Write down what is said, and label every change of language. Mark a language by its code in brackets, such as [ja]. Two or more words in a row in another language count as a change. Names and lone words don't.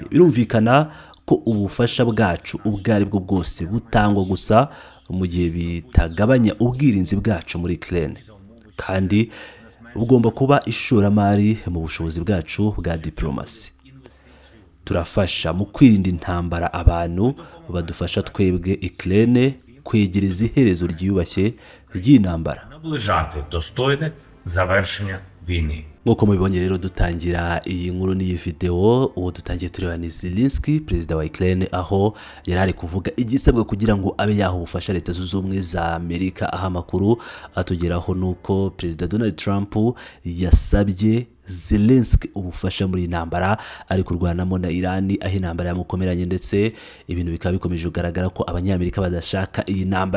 [rw] Birumvikana ko ubufasha bwacu ubwo ari bwo bwose butangwa gusa mu gihe bitagabanya ubwirinzi bwacu muri Ukraine, kandi bugomba kuba ishoramari mu bushobozi bwacu bwa diplomasi. Turafasha mu kwirinda intambara abantu badufasha twebwe Ukraine kwegereza iherezo ryiyubashye ry'intambara, [uk] Наближати достойне завершення війни. [rw] nk'uko mubibonye rero dutangira iyi nkuru n'iyi video, uwo dutangiye tureba ni Zelensky, perezida wa Ukraine, aho yari ari kuvuga igisabwa kugira ngo abe yaha ubufasha Leta Zunze Ubumwe za Amerika. Aho amakuru atugeraho nuko perezida Donald Trump yasabye Zelensky ubufasha muri intambara ari kurwanamo na Iran, aho intambara yamukomeranye, ndetse ibintu bikaba bikomeje kugaragara ko Abanyamerika badashaka iyi ntambara.